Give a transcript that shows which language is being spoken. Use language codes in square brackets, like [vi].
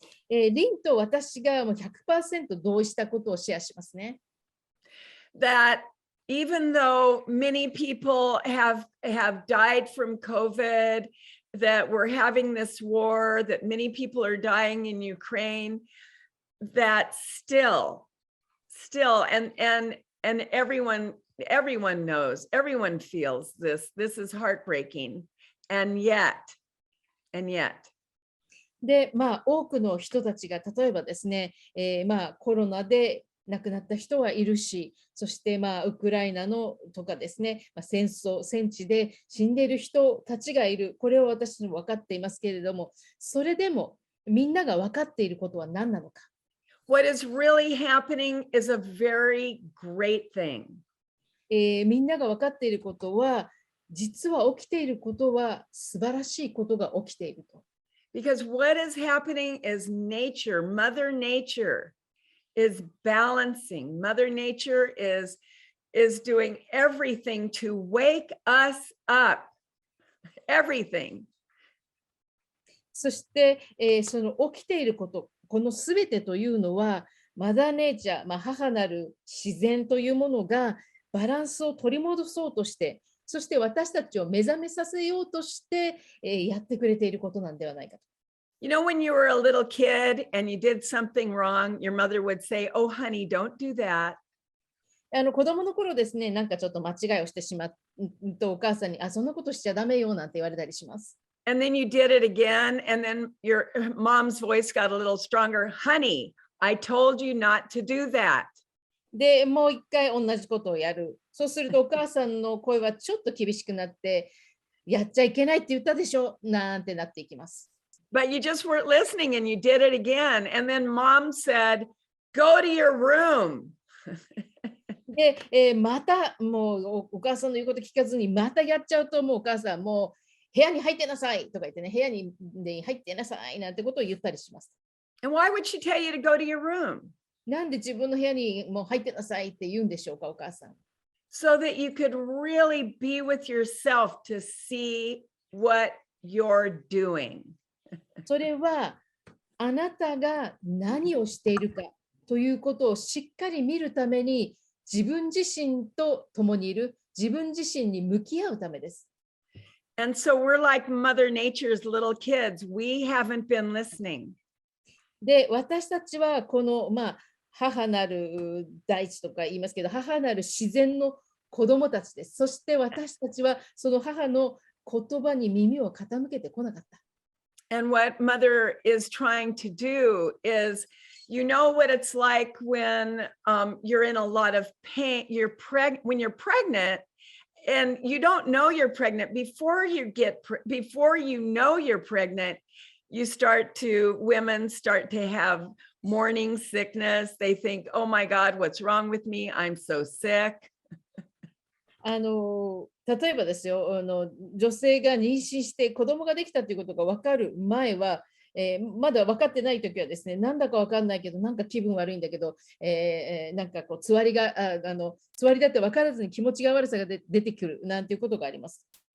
[ja] リンと私がもう 100% 同意したことをシェアしますね。 [en] That even though many people have died from COVID, that we're having this war, that many people are dying in Ukraine, that still, and everyone knows, everyone feels this. This is heartbreaking, and yet. [ja] で、多くの人たちが例えばですね、コロナで亡くなった人はいるし、そしてウクライナのとかですね、戦地で死んでいる人たちがいる。これを私も分かっていますけれども、それでもみんなが分かっていることは何なのか。 [en] What is really happening is a very great thing. [ja] みんなが分かっていることは、実は起きていることは素晴らしいことが起きていると。 [en] Because what is happening is nature, Mother Nature is balancing. Mother Nature is doing everything to wake us up. Everything. [ja] そして、その起きていること、このすべてというのは、マザーネイチャー、母なる自然というものがバランスを取り戻そうとして、そして私たちを目覚めさせようとして、やってくれていることなんではないかと。 [en] You know, when you were a little kid and you did something wrong, your mother would say, "Oh, honey, don't do that." [ja] 子供の頃ですね、なんかちょっと間違いをしてしまうと、お母さんに、そんなことしちゃダメよなんて言われたりします。 [en] And then you did it again, and then your mom's voice got a little stronger. Honey, I told you not to do that. [ja] で、もう一回同じことをやる。そうすると、お母さんの声はちょっと厳しくなって、やっちゃいけないって言ったでしょなんてなっていきます。 [en] But you just weren't listening and you did it again. And then mom said, go to your room. [ja] で、またもうお母さんの言うこと聞かずにまたやっちゃうと、もうお母さんもう部屋に入ってなさいとか言ってね、部屋に入ってなさいなんてことを言ったりします。 [en] And why would she tell you to go to your room? [ja] なんで自分の部屋にもう入ってなさいって言うんでしょうか、お母さん。 [en] So that you could really be with yourself to see what you're doing. [ja] それはあなたが何をしているかということをしっかり見るために、自分自身と共にいる、自分自身に向き合うためです。 [en] And so we're like Mother Nature's little kids. We haven't been listening. [ja] で、私たちはこの、母なる大地とか言いますけど、母なる自然の子供たちです。そして私たちはその母の言葉に耳を傾けてこなかった。 [en] And what Mother is trying to do is, you know what it's like when you're in a lot of pain. When you're pregnant, and you don't know you're pregnant before you know you're pregnant. Women start to have morning sickness. They think, oh my God, what's wrong with me? I'm so sick. [ja] 例えばですよ、女性が妊娠して子供ができたということが分かる前は、まだ分かってないときはですね、なんだか分かんないけど、なんか気分悪いんだけど、なんかこうつわりだって分からずに気持ちが悪さが出てくるなんていうことがあります。